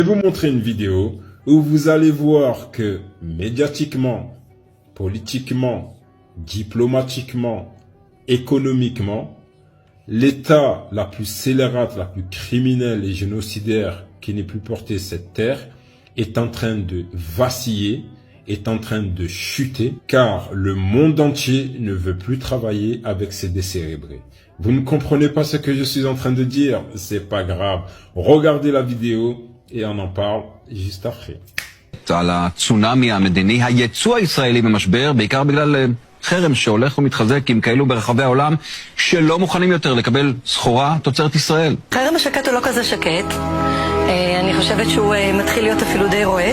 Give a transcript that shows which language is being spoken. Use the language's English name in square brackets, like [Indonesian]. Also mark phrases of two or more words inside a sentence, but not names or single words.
[French] Je vais vous montrer une vidéo où vous allez voir que médiatiquement, politiquement, diplomatiquement, économiquement, l'État la plus scélérate, la plus criminelle et génocidaire qui n'ait plus porté cette terre est en train de vaciller, est en train de chuter, car le monde entier ne veut plus travailler avec ces décérébrés. Vous ne comprenez pas ce que je suis en train de dire? C'est pas grave. Regardez la vidéo et on en parle juste après. [Hebrew] על הצונאמי המדיני, היצוא הישראלי במשבר, בעיקר בגלל חרם שהולך ומתחזק עם כאלו ברחבי העולם שלא מוכנים יותר לקבל סחורה תוצרת ישראל. חרם השקט הוא לא כזה שקט. אני חושבת שהוא מתחיל להיות אפילו די רועש.